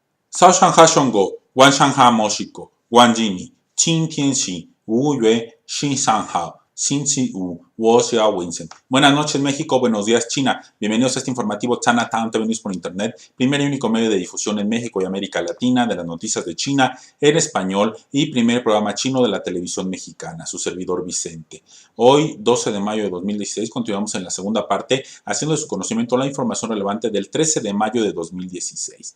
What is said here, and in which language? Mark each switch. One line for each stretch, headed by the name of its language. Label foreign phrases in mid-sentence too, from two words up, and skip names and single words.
Chinese: 烧上哈兄狗，晚上哈莫西狗，晚吉尼，今天是5月13号, 星期五，我是Vincent.
Spanish: Buenas noches México, buenos días China. Bienvenidos a este informativo Chinatown TV News por Internet, primer y único medio de difusión en México y América Latina de las noticias de China en español y primer programa chino de la televisión mexicana, su servidor Vicente. Hoy, 12 de mayo de 2016, continuamos en la segunda parte, haciendo de su conocimiento la información relevante del 13 de mayo de 2016.